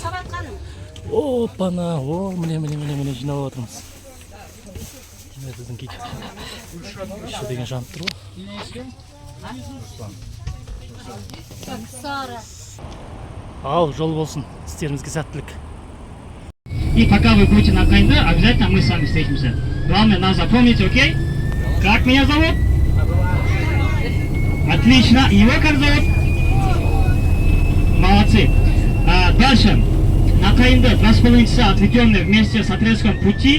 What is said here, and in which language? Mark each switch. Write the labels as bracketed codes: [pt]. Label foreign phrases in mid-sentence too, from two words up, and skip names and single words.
[kk] Опана, міне жинап жатырмыз. Міне біздің кит. Şu деген жанып тұр ғой. Ал, жол болсын. Істерімізге сәттілік. [ru] И пока вы будете на Кайнде, обязательно мы с вами встретимся. Главное нас запомнить, окей? Как меня зовут? Отлично. Его как зовут? Молодцы. Дальше. На Кайнде 2,5 часа отведенные вместе с отрезком пути.